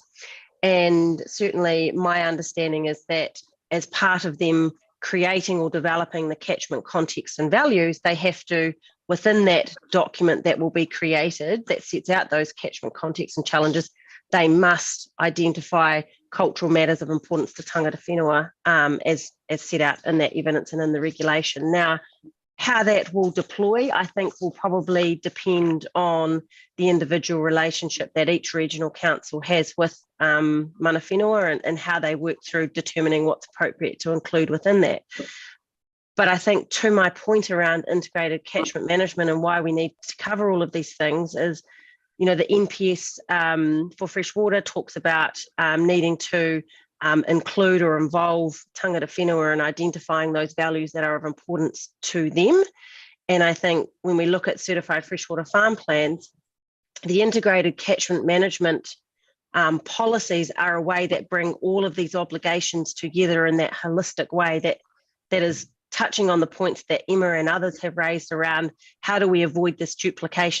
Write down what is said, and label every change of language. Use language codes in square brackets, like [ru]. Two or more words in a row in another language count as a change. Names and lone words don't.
[en] And certainly my understanding is that as part of them creating or developing the catchment context and values, they have to, within that document that will be created that sets out those catchment contexts and challenges, they must identify cultural matters of importance to [mi] tangata whenua [en] as set out in that evidence and in the regulation. Now, how that will deploy, I think, will probably depend on the individual relationship that each regional council has with [mi] mana whenua [en] and how they work through determining what's appropriate to include within that. But I think to my point around integrated catchment management and why we need to cover all of these things is, you know, the NPS for freshwater talks about needing to include or involve [mi] tangata whenua [en] in identifying those values that are of importance to them. And I think when we look at certified freshwater farm plans, the integrated catchment management policies are a way that bring all of these obligations together in that holistic way that is touching on the points that Emma and others have raised around how do we avoid this duplication.